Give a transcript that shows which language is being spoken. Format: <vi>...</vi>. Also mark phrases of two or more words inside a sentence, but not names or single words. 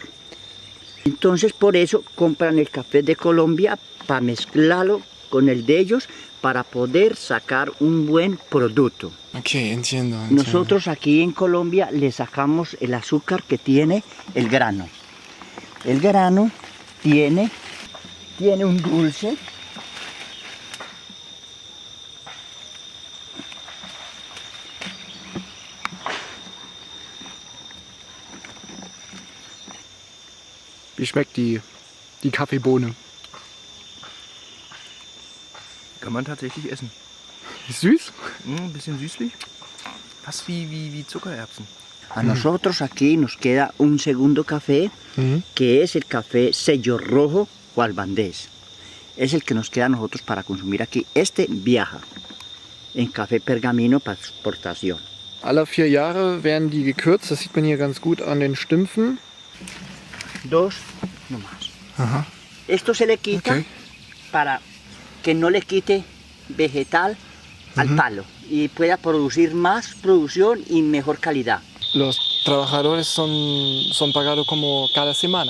<es>Entonces por eso compran el café de Colombia para mezclarlo con el de ellos para poder sacar un buen producto. Ok, entiendo. Nosotros aquí en Colombia le sacamos el azúcar que tiene el grano. El grano tiene un dulce.</es> <de>Wie schmeckt die Kaffeebohne? Kann man tatsächlich essen. Ist süß? Ein bisschen süßlich. Fast wie Zuckererbsen.</de> <es>A nosotros aquí nos queda un segundo café, que es el café sello rojo o albandés. Es el que nos queda a nosotros para consumir aquí. Este viaja en café pergamino para exportación.</es> <de>Alle 4 Jahre werden die gekürzt, das sieht man hier ganz gut an den Stümpfen.</de> <es>2 nomás. Esto se le quita para que no le quite vegetal al palo y pueda producir más producción y mejor calidad. Los trabajadores son pagados como cada semana.</es>